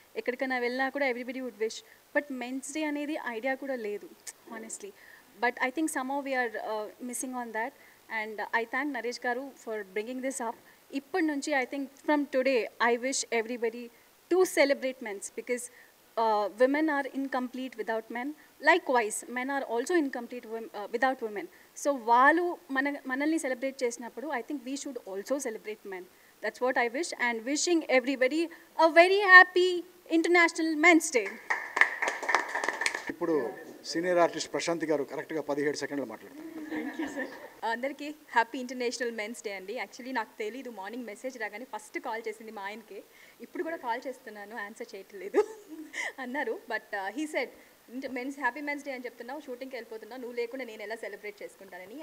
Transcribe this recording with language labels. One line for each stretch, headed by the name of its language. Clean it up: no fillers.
Telugu: ఎక్కడికైనా వెళ్ళినా కూడా
English: Everybody would wish. But men's day అనేది idea
Telugu: కూడా లేదు
English: Honestly. But I think somehow we are missing on that. And I thank Naresh garu for bringing this up.
Telugu: ఇప్పటి నుంచి
English: I think from today I wish everybody to celebrate men's, because women are incomplete without men. Likewise, men are also incomplete without women. So
Telugu: వాళ్ళు మనల్ని
English: celebrate
Telugu: చేసినప్పుడు
English: I think we should also celebrate men. That's what I wish, and wishing everybody a very happy International Men's Day.
Telugu: ఇప్పుడు senior artist Prashanti గారు కరెక్ట్గా 17 seconds మాట్లాడతారు.
English: Thank you sir.
Telugu: అందరికీ happy international men's day అండి. Actually నాకు తెలీదు, morning message రాగానే first call చేసింది మా ఆయనకే. ఇప్పుడు కూడా కాల్ చేస్తున్నాను, ఆన్సర్ చేయట్లేదు అన్నారు.
English: but he said
Telugu: men's happy men's day అని చెప్తున్నావు, షూటింగ్కి వెళ్ళిపోతున్నావు, నువ్వు లేకుండా నేను ఎలా సెలబ్రేట్ చేసుకుంటానని.